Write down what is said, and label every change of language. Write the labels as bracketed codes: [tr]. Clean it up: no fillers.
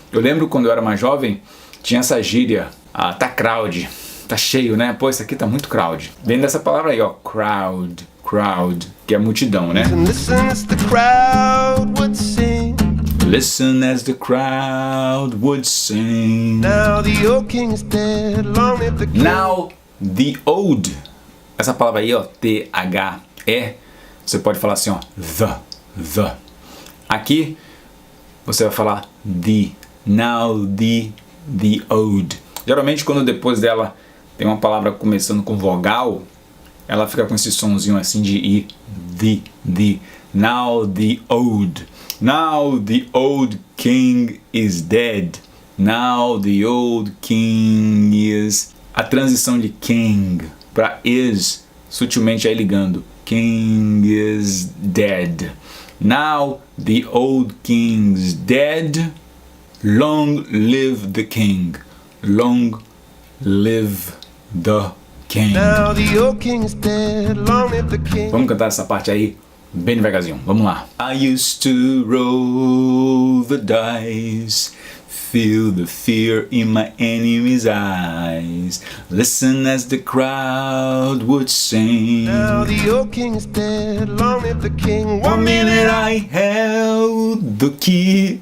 [pt] Eu lembro quando eu era mais jovem, tinha essa gíria. Tá crowd. Tá cheio, né? Pô, isso aqui tá muito crowd. Vem dessa palavra aí, ó. Crowd. Que é multidão, né? [en] And listen as the crowd would sing. Listen as the crowd would sing. Now the old king is dead, long live the king. Now the old. [pt] Essa palavra aí, ó, T-H-E, você pode falar assim, ó, the. Aqui você vai falar the. [en] Now the old. [pt] Geralmente quando depois dela tem uma palavra começando com vogal, ela fica com esse sonzinho assim de I, the. [en] Now the old king is dead. Now the old king is... [pt] A transição de king para is, sutilmente aí ligando. [en] King is dead. Now the old king is dead. Long live the king. Long live the king. Now the old king is dead. Long live the king. [pt] Vamos cantar essa parte aí bem devagarzinho. Vamos lá. [en] I used to roll the dice, feel the fear in my enemy's eyes, listen as the crowd would sing. Now the old king is dead. Long live the king. One minute I held the key.